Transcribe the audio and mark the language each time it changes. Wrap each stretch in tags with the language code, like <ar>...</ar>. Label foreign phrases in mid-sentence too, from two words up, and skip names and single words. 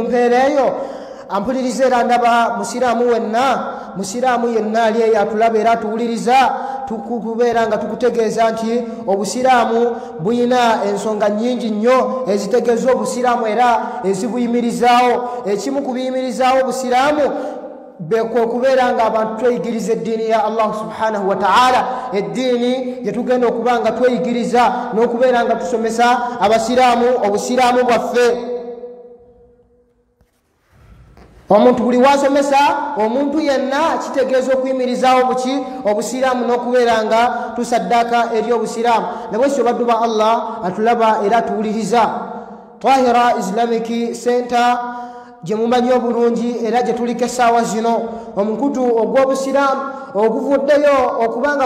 <lg>mpeera eyo ampuliriza era ndaba musiraamu yenna ali eyo atulaba era atuwuliriza tukubeera nga tukutegeeza nti obusiraamu buyina ensonga nnyingi nnyo ezitegeeza obusiraamu era ezibuyimirizaawo ekimu ku biyimirizaawo obusiraamu okubeera nga abantu tweyigiriza eddiini ya Allah</lg> <ar>سبحانه وتعالى</ar> <lg>eddiini gyetugenda okuba nga tweyigiriza n'okubeera nga tusomesa abasiraamu obusiraamu bwaffe omuntu buli wasomesa omuntu yenna kitegeeza okuyimirizaawo buki obusiraamu n'okubeera nga tusaddaka eri obusiraamu nabwekyo baddu ba Allah atulaba era atuwuliriza Tahira Islamic Center gye mumanyi obulungi era gye tuliko essaawa zino omukutu ogw'obusiraamu oguvuddeyo okubanga</lg>